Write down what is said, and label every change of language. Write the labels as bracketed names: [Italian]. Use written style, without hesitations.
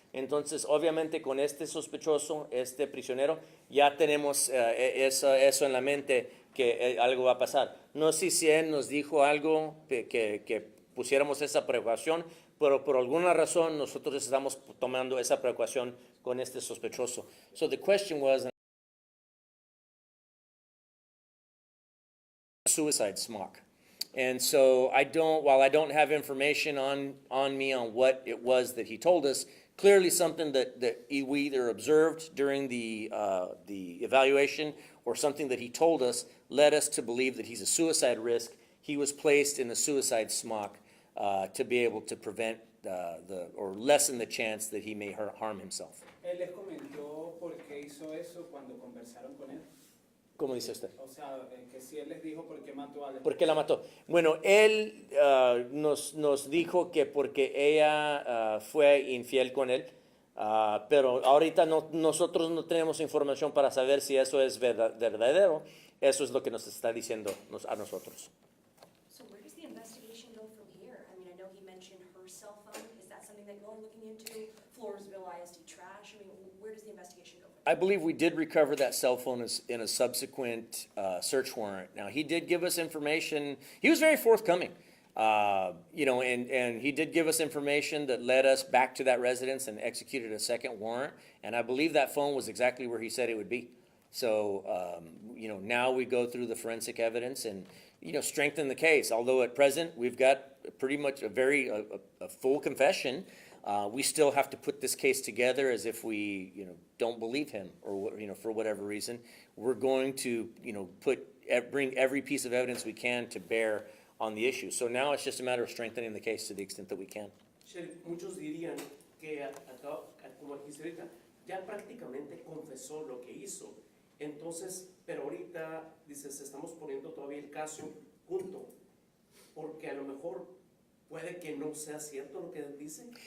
[Spanish] Entonces, obviamente, con este sospechoso, este prisionero, ya tenemos eso en la mente que algo va a pasar. No sé si él nos dijo algo que pusiéramos esa precaución, pero por alguna razón nosotros estamos tomando esa precaución con este sospechoso. [English] So the question was, suicide smock. And so while I don't have information on me on what it was that he told us, clearly something that we either observed during the evaluation or something that he told us led us to believe that he's a suicide risk. He was placed in a suicide smock to be able to prevent or lessen the chance that he may harm himself. [Spanish] Él les comentó por qué hizo eso cuando conversaron con él. ¿Cómo dice usted? O sea, que si él les dijo por qué mató a la ¿Por qué la mató? Bueno, él nos dijo que porque ella fue infiel con él, pero ahorita nosotros no tenemos información para saber si eso es verdadero. Eso es lo que nos está diciendo a nosotros. [English] So where does the investigation go from here? I mean, I know he mentioned her cell phone. Is that something that you're looking into? Floresville ISD trash? I mean, where does the investigation go from here? I believe we did recover that cell phone in a subsequent search warrant. Now, he did give us information. He was very forthcoming, and he did give us information that led us back to that residence and executed a second warrant. And I believe that phone was exactly where he said it would be. So, now we go through the forensic evidence and, strengthen the case. Although at present, we've got pretty much a full confession. We still have to put this case together as if we, don't believe him or, for whatever reason. We're going to, bring every piece of evidence we can to bear on the issue. So now it's just a matter of strengthening the case to the extent that we can. [Spanish] Sheriff, muchos dirían que acá, como dijiste ahorita, ya prácticamente confesó lo que hizo. Entonces, pero ahorita, dices, estamos poniendo todavía el caso junto, porque a lo mejor puede que no sea cierto lo que dicen.